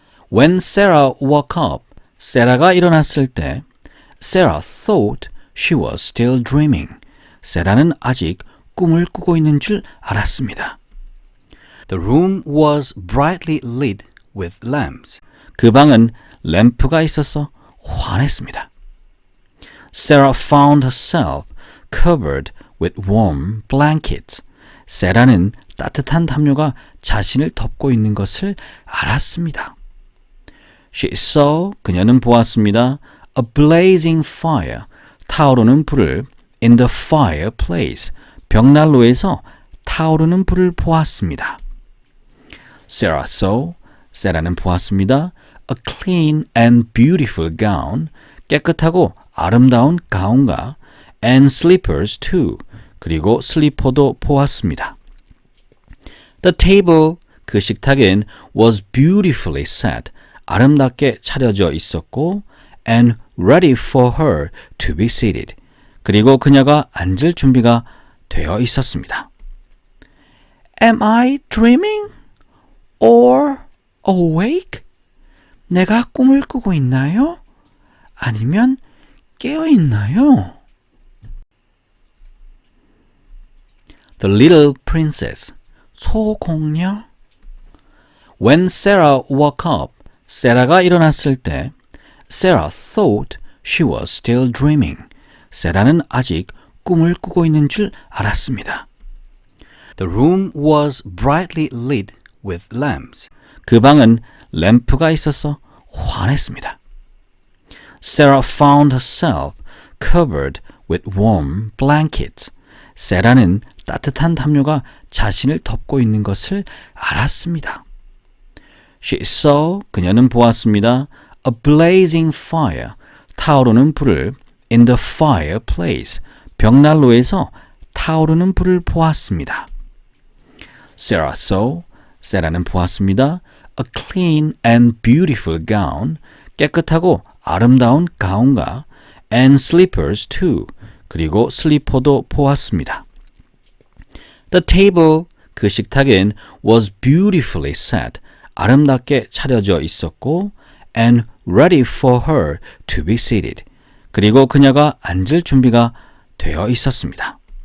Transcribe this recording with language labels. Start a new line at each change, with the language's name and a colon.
English: When Sarah woke up,
Korean: 세라가 일어났을 때
English: Sarah thought she was still dreaming.
Korean: 세라는 아직 꿈을 꾸고 있는 줄 알았습니다.
English: The room was brightly lit with lamps.
Korean: 그 방은 램프가 있어서 환했습니다.
English: Sarah found herself covered with warm blankets.
Korean: 세라는 따뜻한 담요가 자신을 덮고 있는 것을 알았습니다.
English: She saw,
Korean: 그녀는 보았습니다.
English: A blazing fire,
Korean: 타오르는 불을
English: in the fireplace,
Korean: 벽난로에서 타오르는 불을 보았습니다.
English: Sarah saw,
Korean: 세라는 보았습니다.
English: A clean and beautiful gown,
Korean: 깨끗하고 아름다운 가운과
English: and slippers too,
Korean: 그리고 슬리퍼도 보았습니다.
English: The table,
Korean: 그 식탁엔
English: was beautifully set,
Korean: 아름답게 차려져 있었고
English: and ready for her to be seated,
Korean: 그리고 그녀가 앉을 준비가 되어 있었습니다.
English: Am I dreaming or awake?
Korean: 내가 꿈을 꾸고 있나요? 아니면 깨어 있나요?
English: The little princess. 소공녀. When Sarah woke up,
Korean: 세라가 일어났을 때
English: Sarah thought she was still dreaming.
Korean: 세라는 아직 꿈을 꾸고 있는 줄 알았습니다.
English: The room was brightly lit with lamps.
Korean: 그 방은 램프가 있어서 환했습니다.
English: Sarah found herself covered with warm blankets.
Korean: 세라는 따뜻한 담요가 자신을 덮고 있는 것을 알았습니다.
English: She saw,
Korean: 그녀는 보았습니다.
English: A blazing fire,
Korean: 타오르는 불을
English: in the fireplace,
Korean: 벽난로에서 타오르는 불을 보았습니다.
English: Sarah saw,
Korean: 세라는 보았습니다.
English: A clean and beautiful gown,
Korean: 깨끗하고 아름다운 가운과
English: and slippers too,
Korean: 그리고 슬리퍼도 보았습니다.
English: The table,
Korean: 그 식탁엔
English: was beautifully set,
Korean: 아름답게 차려져 있었고
English: and ready for her to be seated,
Korean: 그리고 그녀가 앉을 준비가 되어 있었습니다.